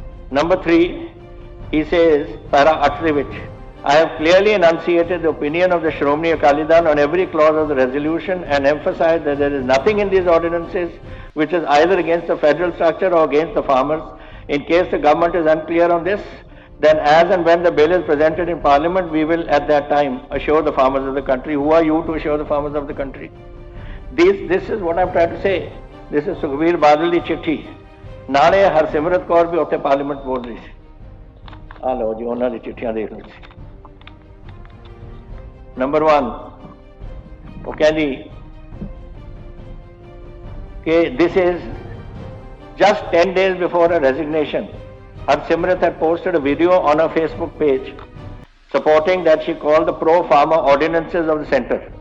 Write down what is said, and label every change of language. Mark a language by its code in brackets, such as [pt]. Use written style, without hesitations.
[en] Number 3, he says, [pa] para 8 de vich, [en] I have clearly enunciated the opinion of the Shromani Akali Dal on every clause of the resolution and emphasized that there is nothing in these ordinances which is either against the federal structure or against the farmers. In case the government is unclear on this, then as and when the bill is presented in parliament, we will at that time assure the farmers of the country. Who are you to assure the farmers of the country? This is what I'm trying to say. This is Sukhbir Badal [pa] ਦੀ ਚਿੱਠੀ। ਨਾਲੇ ਹਰਸਿਮਰਤ ਕੌਰ ਵੀ ਉੱਥੇ parliament ਬੋਲ ਰਹੀ ਸੀ। ਆ ਲਓ ਜੀ ਉਹਨਾਂ ਦੀ ਚਿੱਠੀਆਂ ਦੇਖ ਲਓ ਤੁਸੀਂ। ਨੰਬਰ 1 ਉਹ ਕਹਿੰਦੀ ਕਿ [en] this is just 10 days before her resignation, Harsimrat had posted a video on her Facebook page supporting that she called the pro-farmer ordinances of the centre.